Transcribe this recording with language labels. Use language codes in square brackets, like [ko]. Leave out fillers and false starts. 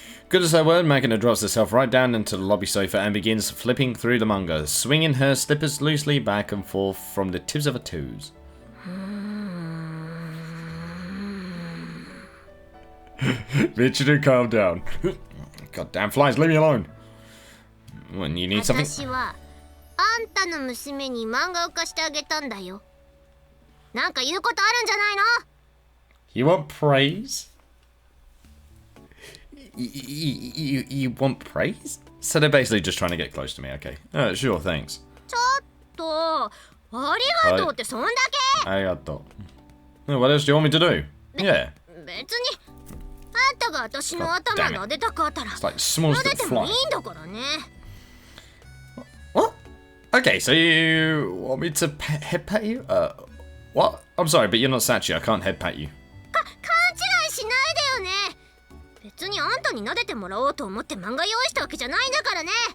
[en] Good as her word, Makina drops herself right down into the lobby sofa and begins flipping through the manga, swinging her slippers loosely back and forth from the tips of her toes. Michiru, calm down. Goddamn flies, leave me alone. When you need something. [ja] 私はあんたの娘に漫画を貸してあげたんだよ。なんか言うことあるんじゃないの? [en] You want praise? You want praise? So they're basically just trying to get close to me, okay. Sure, thanks. [ja] ちょっと、ありがとうってそんだけ? ありがとう. [en] What else do you want me to do? Yeah. [ja] 別に、あんたが私の頭撫でたかったら、撫でてもいいんだからね。 [en] What? Okay, so you want me to head pat you? What? I'm sorry, but you're not Sachi. I can't head pat you. [ja] 勘違いしないでよね。別にあんたに撫でてもらおうと思って漫画用意したわけじゃないんだからね。